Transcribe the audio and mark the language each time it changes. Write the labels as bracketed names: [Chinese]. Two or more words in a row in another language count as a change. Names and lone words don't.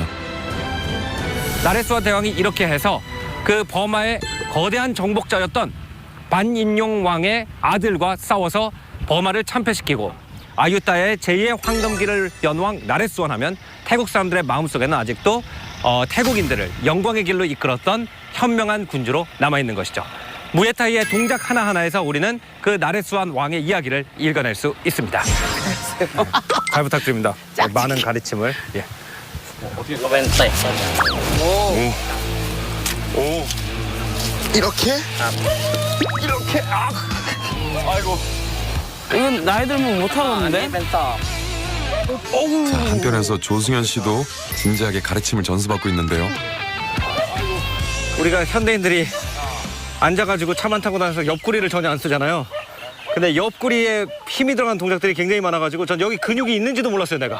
[Korean] 나레수안 대왕이 이렇게 해서 그 버마의 거대한 정복자였던 반인용 왕의 아들과 싸워서 버마를 참패시키고 아유타야의 제2의 황금기를 연 왕 나레수안 하면 태국 사람들의 마음속에는 아직도 태국인들을 영광의 길로 이끌었던 현명한 군주로 남아있는 것이죠. 무에타이의 동작 하나하나에서 우리는 그 나레수안 왕의 이야기를 읽어낼 수 있습니다. 잘 부탁드립니다. 많은 가르침을. 예. [Thai] ก็เป็นเตะ [Korean] 오. 이렇게? 이렇게? 아. 아이고. 이건 나이 들면 못 [Thai] อันนี้ [Korean] 하겠는데? [Thai] เป็นศอก [Korean] 자, 한편에서 조승현 씨도 진지하게 가르침을 전수받고 있는데요. 우리가 현대인들이 앉아가지고 차만 타고 다녀서 옆구리를 전혀 안 쓰잖아요. 근데 옆구리에 힘이 들어간 동작들이 굉장히 많아가지고 전 여기 근육이 있는지도 몰랐어요, 내가.